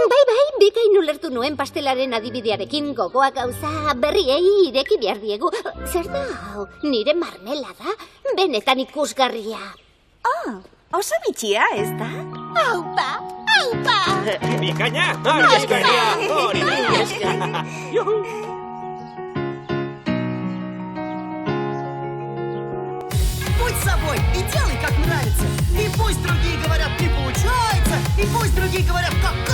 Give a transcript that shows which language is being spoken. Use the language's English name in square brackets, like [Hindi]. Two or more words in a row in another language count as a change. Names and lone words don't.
[Basque] Bai, bikain ulertu nuen pastelaren adibidearekin gogoa gauza berriei ireki behar diegu. Zer da hau? Nire marmelada? Benetan ikusgarria. Oso bitxia, ez da? Aupa! Bikaina! Arrezgarria! Hori da! Juhu! [Russian] Будь собой и делай, как нравится. И пусть другие говорят, не получается. И пусть другие говорят,